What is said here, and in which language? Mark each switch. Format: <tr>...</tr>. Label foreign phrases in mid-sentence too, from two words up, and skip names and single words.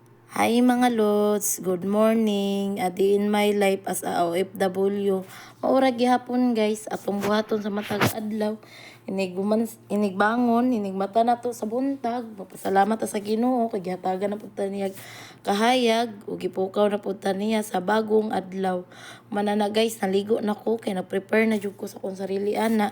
<en>Hi</en> <ceb>mga lods,</ceb> <en>good morning. Adi in my life as a OFW.</en> <ceb>Maura gihapon guys, atong buhaton sa matag adlaw. Inigbangon, inigmata na to sa buntag. Papasalamat ta sa Ginoo kay gihatagan na pud ta niya kahayag ug gipukaw na pud ta niya sa bagong adlaw. Manana guys, naligo na ko kay na-prepare na jud ko sa akong sarili ana.</ceb>